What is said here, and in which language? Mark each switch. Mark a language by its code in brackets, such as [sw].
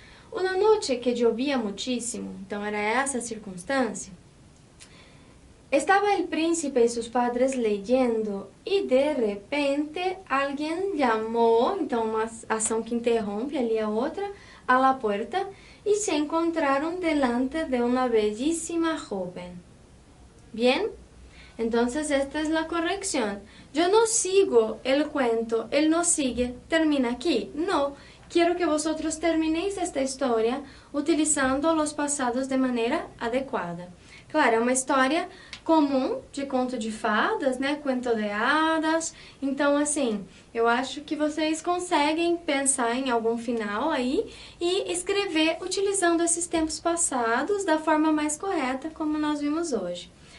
[pt] Uma noite que chovia muitíssimo, então era essa a circunstância, estava o príncipe e seus [es] padres leyendo [pt] e de repente alguém chamou, então uma ação que interrompe ali a outra, [es] a la puerta [pt] e se encontraram [es] delante de [pt] uma [es] bellíssima joven. Bien? Entonces esta es la corrección. Yo no sigo el cuento, él no sigue, termina aquí. No, quiero que vosotros terminéis esta historia utilizando los pasados de [pt] maneira adequada. Claro, é uma história comum de conto de fadas, né? [es] Cuento de hadas. [pt] Então, assim, eu acho que vocês conseguem pensar em algum final aí e escrever utilizando esses tempos passados da forma mais correta, como nós vimos hoje.